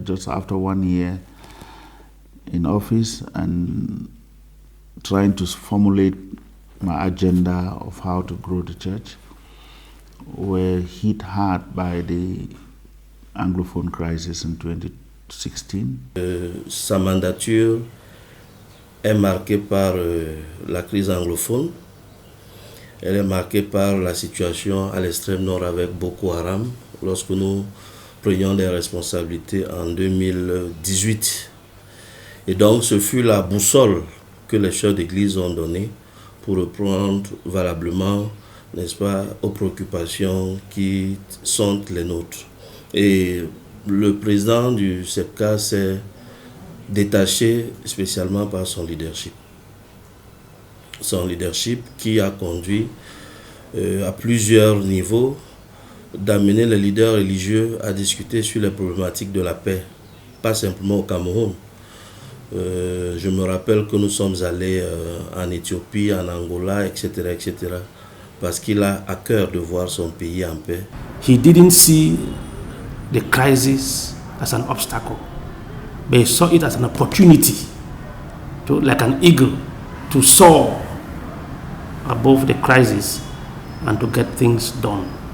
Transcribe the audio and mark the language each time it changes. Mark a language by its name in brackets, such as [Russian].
[English] Just after 1 year in office and trying to formulate my agenda of how to grow the church, were hit hard by the anglophone crisis in 2016. [French] Sa mandature est marquée par la crise anglophone. Elle est marquée par la situation à l'extrême nord avec Boko Haram, lorsque nous prenions des responsabilités en 2018. Et donc ce fut la boussole que les chefs d'église ont donnée pour répondre valablement, n'est-ce pas, aux préoccupations qui sont les nôtres. Et le président du CEPCA s'est détaché spécialement par son leadership. Son leadership qui a conduit à plusieurs niveaux d'amener les leaders religieux à discuter sur les problématiques de la paix, pas simplement au Cameroun. Je me rappelle que nous sommes allés en Éthiopie, en Angola, etc., etc., parce qu'il a à cœur de voir son pays en paix. [English] He didn't see the crisis as an obstacle, but he saw it as an opportunity to, like an eagle, to soar above the crisis and to get things done.